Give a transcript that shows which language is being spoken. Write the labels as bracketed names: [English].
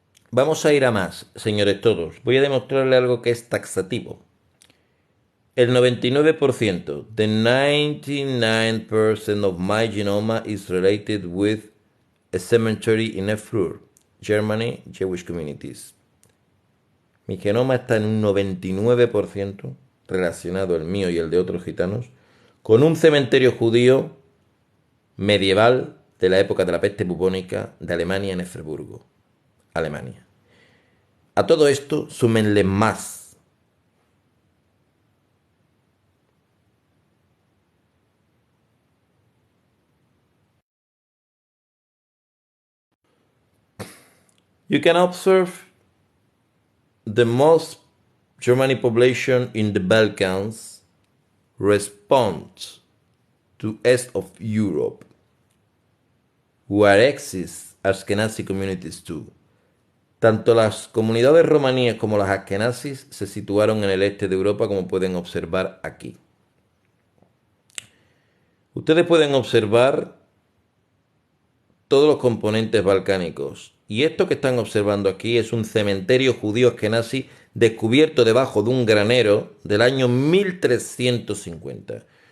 [Spanish] Vamos a ir a más, señores todos. Voy a demostrarle algo que es taxativo. El 99%, [English] the 99% of my genome is related with a cemetery in Erfurt, Germany, Jewish communities. [Spanish] Mi genoma está en un 99% relacionado, el mío y el de otros gitanos, con un cementerio judío medieval de la época de la peste bubónica de Alemania en Eferburgo, Alemania. A todo esto súmenle más. [English] You can observe the most Germanic population in the Balkans responds to east of Europe, where exist Ashkenazi communities too. [Spanish] Tanto las comunidades romaníes como las askenazis se situaron en el este de Europa, como pueden observar aquí. Ustedes pueden observar todos los componentes balcánicos. Y esto que están observando aquí es un cementerio judío askenazi descubierto debajo de un granero del año 1350.